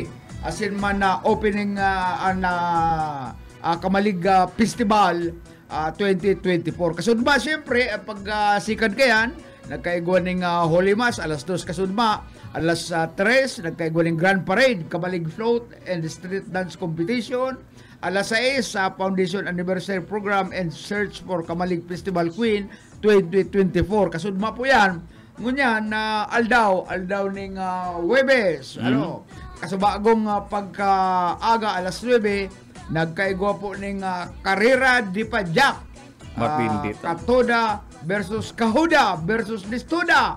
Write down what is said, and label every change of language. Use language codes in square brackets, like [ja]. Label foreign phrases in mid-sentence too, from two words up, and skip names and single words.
[bik] As in man na opening Kamalig Festival 2024. Kasudma, siyempre, pag sikat kayan, nagkaigwan ng Holy Mass, alas 2 kasudma, alas 3, nagkaigwan ng Grand Parade, Kamalig Float and Street Dance Competition, alas 6, Foundation Anniversary Program and Search for Kamalig Festival Queen 2024. Kasudma po yan. Ngunyan, aldaw ning Huwebes, kasubagong pagkaaga alas 9, nagkaigwa po ning Carrera di Padjak. Katoda versus Kahuda versus Listuda.